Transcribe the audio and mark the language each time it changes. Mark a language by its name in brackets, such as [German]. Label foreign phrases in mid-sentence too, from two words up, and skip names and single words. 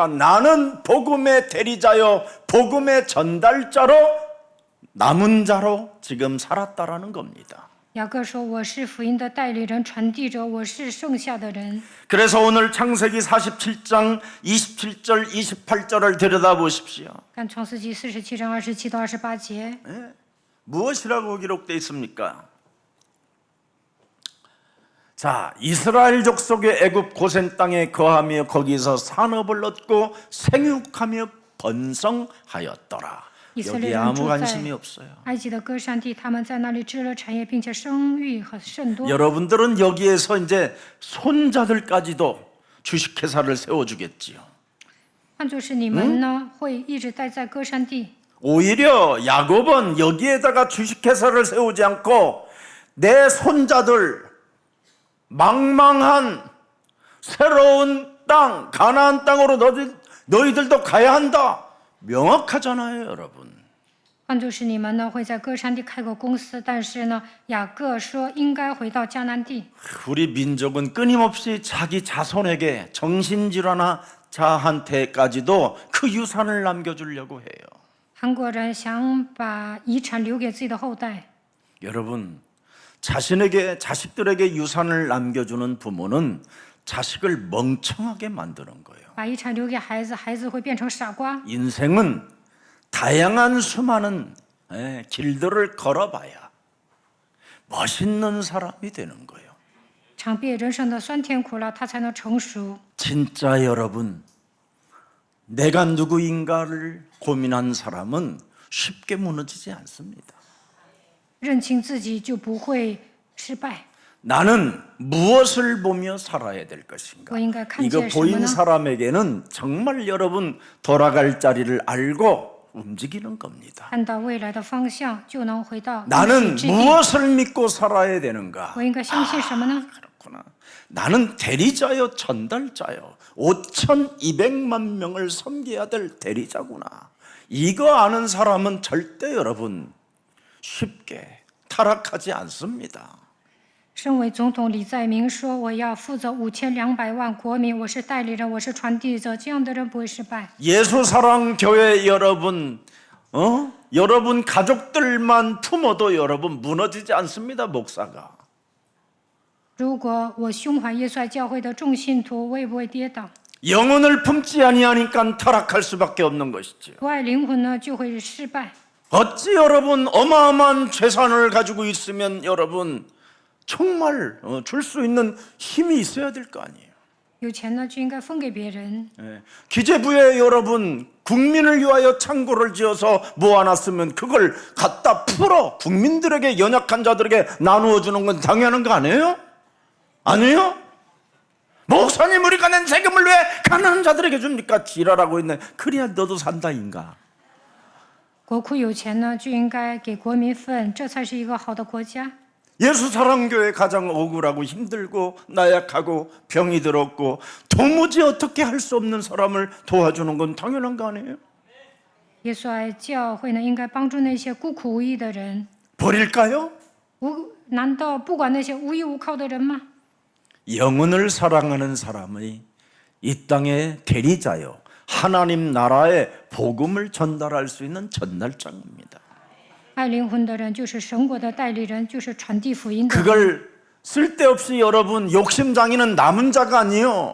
[Korean] 나는 복음의 대리자요 복음의 전달자로 남은 자로 지금 살았다라는 겁니다. [Chinese] 雅各说：“我是福音的代理人、传递者，我是剩下的人。” [Korean] 그래서 오늘 창세기 47장 27절 28절을 들여다보십시오. [Chinese] 看创世纪47章27到28节， [Korean] 무엇이라고 기록되어 있습니까? 자, 이스라엘 족속의 애굽 고센 땅에 거하며 거기서 산업을 얻고 생육하며 번성하였더라. [Chinese] 以色列 [Korean] 여기에 [Chinese] 人 [Korean] 아무 [Chinese] 住在 [Korean] 관심이 없어요. [Chinese] 埃及的歌山地，他们在那里织了产业，并且生育和甚多。 [Korean] 여러분들은 여기에서 이제 손자들까지도 주식회사를 세워주겠지요. [Chinese] 换作是你们呢，会一直待在歌山地。 [Korean] 오히려 야곱은 여기에다가 주식회사를 세우지 않고 내 손자들 망망한 새로운 땅 가나안 땅으로 너희들도 가야 한다. 명확하잖아요, 여러분. [Chinese] 换作是你们呢，会在歌山地开个公司，但是呢，雅各说应该回到迦南地。 [Korean] 우리 민족은 끊임없이 자기 자손에게 정신질환 자한테까지도 그 유산을 남겨주려고 해요. [Chinese] 韩国人想把遗产留给自己的后代。 [Korean] 여러분, 자식들에게 유산을 남겨주는 부모는 자식을 멍청하게 만드는 거예요. [Chinese] 把遗产留给孩子，孩子会变成傻瓜。 [Korean] 인생은 다양한 수많은 길들을 걸어봐야 멋있는 사람이 되는 거예요. [Chinese] 尝遍人生的酸甜苦辣，他才能成熟。 [Korean] 진짜 여러분, 내가 누구인가를 고민한 사람은 쉽게 무너지지 않습니다. [Chinese] 认清自己就不会失败。 [Korean] 나는 무엇을 보며 살아야 될 것인가? [Chinese] 我应该看 [Korean] 이거 [Chinese] 见什么 [Korean] 보인 [Chinese] 呢？ [Korean] 사람에게는 정말 여러분 돌아갈 자리를 알고 움직이는 겁니다. [Chinese] 看到未来的方向，就能回到应 [Korean] 나는 [Chinese] 许之地。 [Korean] 무엇을 믿고 살아야 되는가? [Chinese] 我应该相信什么呢？ [Korean] 그렇구나. 나는 대리자요 전달자요 5,200만 명을 섬겨야 될 대리자구나. 이거 아는 사람은 절대 여러분 쉽게 타락하지 않습니다. [Chinese] 身为总统李在明说：“我要负责5200万国民，我是代理人，我是传递者。” 这样的人不会失败。 [Korean] 예수사랑교회 여러분, 여러분 가족들만 품어도 여러분 무너지지 않습니다, 목사가. [Chinese] 如果我胸怀耶稣爱教会的众信徒，我也不会跌倒。 [Korean] 영혼을 품지 아니하니까 타락할 수밖에 없는 것이죠. [Chinese] 不爱灵魂呢，就会失败。 [Korean] 어찌 여러분 어마어마한 재산을 가지고 있으면 여러분 정말 줄 수 있는 힘이 있어야 될 거 아니에요. [Chinese] 有钱呢就应该分给别人。 [Korean] 기재부에 여러분 국민을 위하여 창고를 지어서 모아놨으면 그걸 갖다 풀어 국민들에게, 연약한 자들에게 나누어 주는 건 당연한 거 아니에요? 아니에요? 목사님 우리가 낸 세금을 왜 가난한 자들에게 줍니까? 지랄하고 있네. 그래야 너도 산다인가. [Chinese] 国库有钱呢就应该给国民分，这才是一个好的国家。 [Korean] 예수사랑교회 가장 억울하고 힘들고 나약하고 병이 들었고 도무지 어떻게 할 수 없는 사람을 도와주는 건 당연한 거 아니에요? [Chinese] 耶稣爱教会呢应该帮助那些孤苦无依的人， [Korean] 버릴까요? [Chinese] 难道不管那些无依无靠的人吗？ [Korean] 영혼을 사랑하는 사람이 이 땅의 대리자요 하나님 나라의 복음을 전달할 수 있는 전달장입니다. [Chinese] 爱灵魂的人就是神国的代理人，就是传递福音的人。 [Korean] 그걸 쓸데없이 여러분 욕심장이는 남은 자가 아니요.